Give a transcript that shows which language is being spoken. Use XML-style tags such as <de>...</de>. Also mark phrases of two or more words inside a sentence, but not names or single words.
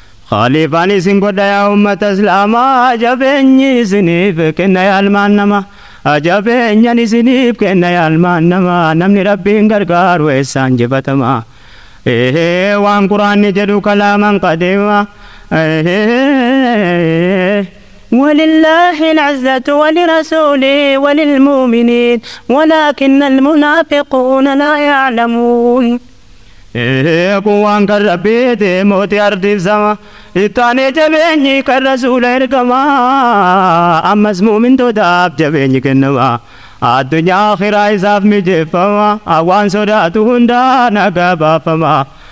<om>Khaliifaan isin godha yaa ummata Islaamaa, jabeenyi isiniif kenna yaa ilmaan nama. Jabeenyan isiniif kenna yaa ilmaan nama, namni Rabbiin gargaaru eessaan jifatama. Ee, waan Qur'aanni jedhu</om> <ar>كلاما قديما.</ar> <om>Ee,</om> <ar>ولله العزة ولرسوله وللمؤمنين ولكن المنافقون لا يعلمون.</ar> <om>Ee, kun waan kan Rabbiiti mootii ardiif sama. Ittaanee jabeenyi kan Rasuula ergama. Ammas muumintootaaf jabeenyi kennama. Addunyaa akhiraa isaaf mijeeffama. Waan sodaatu hundaa nagaa baafama.</om>